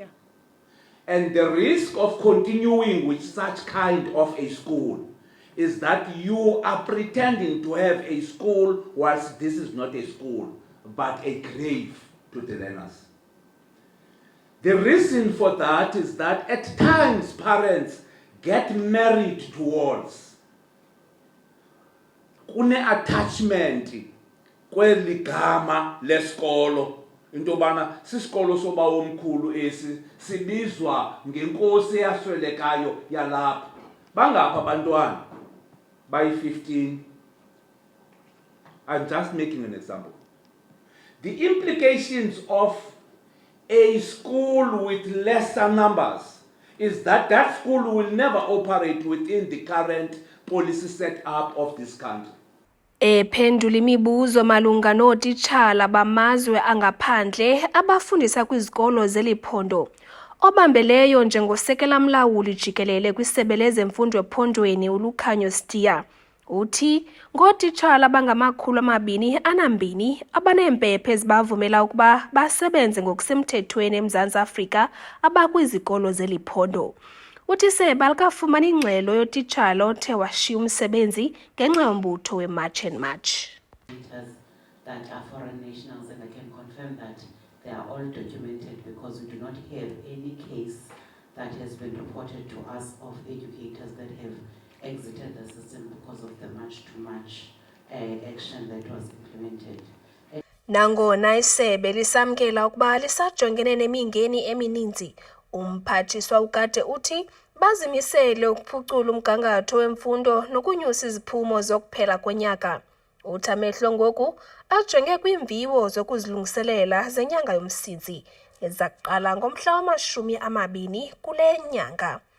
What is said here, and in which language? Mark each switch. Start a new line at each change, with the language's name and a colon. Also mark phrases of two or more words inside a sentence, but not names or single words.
English: And the risk of continuing with such kind of a school is that you are pretending to have a school whilst this is not a school, but a grave to the learners. The reason for that is that at times parents get married towards
Xhosa: kune-attachment kweli gama lesikolo into yobana sisikolo soba omkhulu esi sibizwa ngenkosi eyaswelekayo yalapha bangapha abantwana bayi-15.
English: I'm just making an example. The implications of a school with lesser numbers is that that school will never operate within the current policy set up of this country.
Xhosa: Ephendula imibuzo malunga nootitshala bamazwe angaphandle abafundisa kwizikolo zeliphondo. Obambeleyo njengosekela mlawuli jikelele kwisebe lezemfundo ephondweni uLukhanyo Sitia. Uthi ngootitshala abangama-202 abaneempepha ezibavumela ukuba basebenze ngokusemthethweni eMzantsi Afrika abakwizikolo zeliphondo. uthi isebe alikafumani ingxelo yotitshala othe washiya umsebenzi ngenxa yombutho we-March and March.
English: That are foreign nationals, and I can confirm that they are all documented because we do not have any case that has been reported to us of educators that have exited the system because of the March-to-March action that was implemented.
Xhosa: Nangona isebe lisamkela ukuba lisajongene nemingeni emininzi, umphathiswa uGade uthi bazimisele ukuphucula umgangatho wemfundo nokunyusa iziphumo zokuphela konyaka. Uthi amehlo ngoku ajonge kwiimviwo zokuzilungiselela zenyanga yomsintsi ezakuqala ngomhla wama-20 kule nyanga.